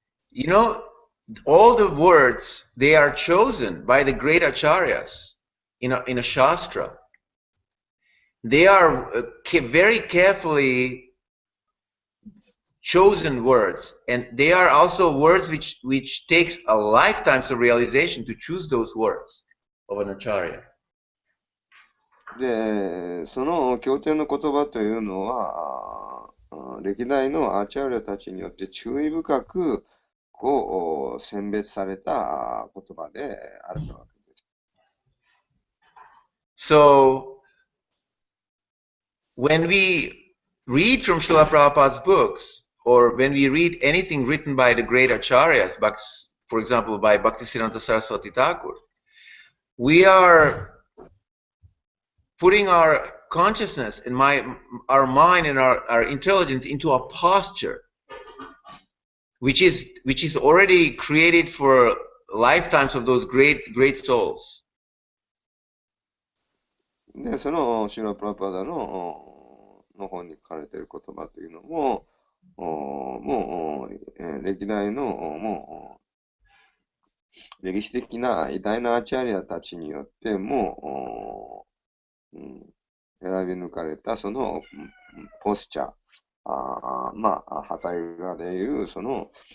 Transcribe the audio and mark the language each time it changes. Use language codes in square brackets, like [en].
[en] You know, all the words, they are chosen by the great acharyas in a shastra. They are very carefully chosen words, and they are also words which takes a lifetime of realization to choose those words of an acharya. [ja] で、その経典の言葉というのは、歴代のアーチャーリアたちによって注意深くこう選別された言葉であるわけです。 [en] So, when we read from Srila Prabhupada's books, or when we read anything written by the great acharyas, for example, by Bhaktisiddhanta Saraswati Thakur, we are putting our consciousness and our mind and our intelligence into a posture which is already created for lifetimes of those great souls. [ja] で、そのシュラ・プラパダの本に書かれている言葉というのも、もう、歴代のもう歴史的な偉大なアーチャリアたちによっても選び抜かれたそのポスチャー、旗画でいうその、